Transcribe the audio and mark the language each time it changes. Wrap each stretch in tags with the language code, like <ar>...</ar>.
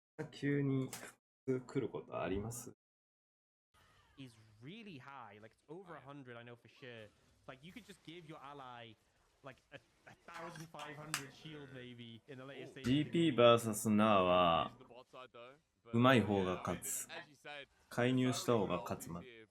<ja>急に普通来ることあります？</ja> <en>is really high. Like it's over 100, I know for sure. Like you could just give your ally like a 1,500 shield maybe in the later stage.</en> <ja>GP vs ナーはうまい方が勝つ。介入した方が勝つまで。</ja>